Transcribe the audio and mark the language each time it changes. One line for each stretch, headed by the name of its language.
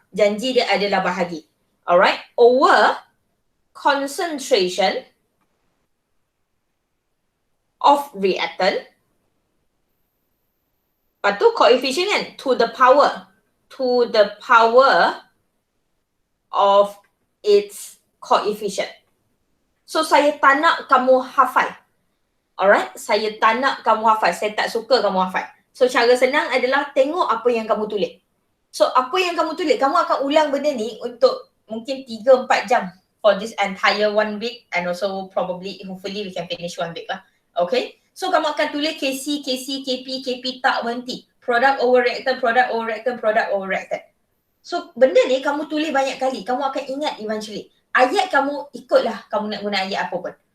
Malay: Janji dia adalah bahagi.
English: Alright? Over concentration of reactant.
Malay: Lepas tu coefficient kan?
English: To the power. To the power of its coefficient.
Malay: So saya tak nak kamu hafal. Alright? Saya tak nak kamu hafal. Saya tak suka kamu hafal. So cara senang adalah tengok apa yang kamu tulis. So apa yang kamu tulis, kamu akan ulang benda ni untuk mungkin 3-4 jam
English: for this entire 1 week
Malay: and also probably, hopefully we can finish 1 week lah. Okay? So kamu akan tulis KC, KP tak berhenti.
English: Product over reactant, product over reactant, product over reactant.
Malay: So benda ni kamu tulis banyak kali, kamu akan ingat eventually. Ayat kamu ikutlah kamu nak guna ayat apa pun.